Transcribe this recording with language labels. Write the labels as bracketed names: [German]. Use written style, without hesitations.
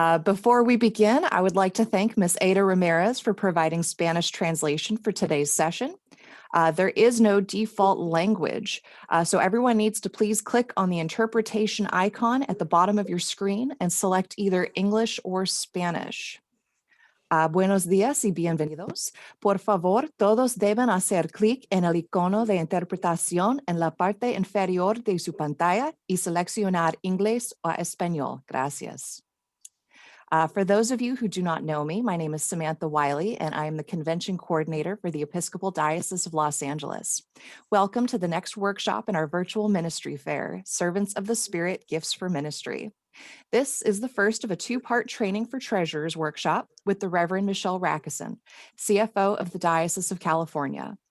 [English] Before we begin, I would like to thank Ms. Ada Ramirez for providing Spanish translation for today's session. There is no default language, so everyone needs to please click on the interpretation icon at the bottom of your screen and select either English or Spanish. [Spanish] Buenos días y bienvenidos. Por favor, todos deben hacer clic en el icono de interpretación en la parte inferior de su pantalla y seleccionar inglés o español. Gracias. [English] For those of you who do not know me, my name is Samantha Wiley, and I am the Convention Coordinator for the Episcopal Diocese of Los Angeles. Welcome to the next workshop in our virtual ministry fair, Servants of the Spirit, Gifts for Ministry. This is the first of a two-part training for treasurers workshop with the Reverend Michele Racusin, CFO of the Diocese of California.